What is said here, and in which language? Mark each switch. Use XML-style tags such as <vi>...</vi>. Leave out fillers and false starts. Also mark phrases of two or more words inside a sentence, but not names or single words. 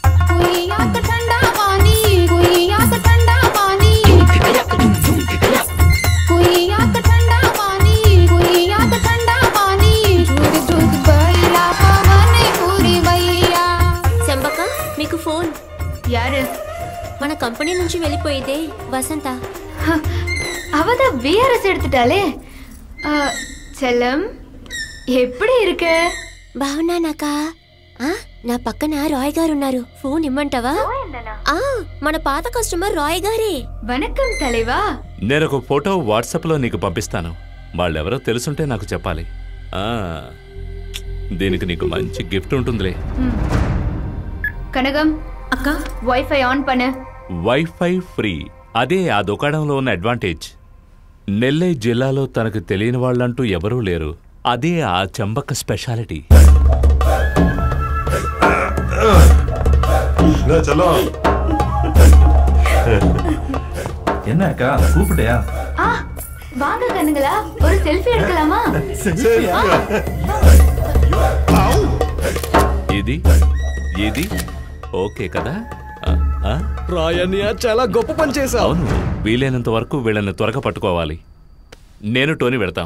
<te>చెంబక్క, మీకు ఫోన్.</te> <ta>యారు?</ta> <te>మన కంపెనీ నుంచి వెళ్ళిపోయేదే వసంత.</te> <ta>அவத பிஆர்எஸ் எடுத்துட்டாலே. செல்லம், எப்படி இருக்க?</ta> <te>బాగున్నానక్క. నా పక్కన రాయ్ గారు ఉన్నారు. ఫోన్ ఇమ్మంటావా? మన పాత కస్టమర్ రాయ్ గారే.</te> <ta>வணக்கம் தலைவா.</ta> <te>నేను ఒక ఫోటో వాట్సాప్లో నీకు పంపిస్తాను. వాళ్ళెవరో తెలుసుంటే నాకు చెప్పాలి. దీనికి నీకు మంచి గిఫ్ట్ ఉంటుందిలే.</te> <ta>கனகம் அக்கா, வைஃபை ஆன் பண்ணு.</ta> <en>wifi free.</en> <te>అదే ఆ దుకాణంలో ఉన్న అడ్వాంటేజ్. నెల్లై జిల్లాలో తనకు తెలియని వాళ్ళంటూ ఎవరూ లేరు. అదే ఆ చెంబక్క స్పెషాలిటీ.</te> <ta>என்ன அக்கா கூப்பிட்டியா? வாங்க கண்ணுங்களா, ஒரு செல்ஃபி எடுக்கலாமா?</ta> <te>ఇది ఇది ఓకే కదా? రాయన్నయ్య చాలా గొప్ప పని చేశావు. అవును, వీలైనంత వరకు వీళ్ళని త్వరగా పట్టుకోవాలి. నేను టోనీ వెళ్తాం.</te>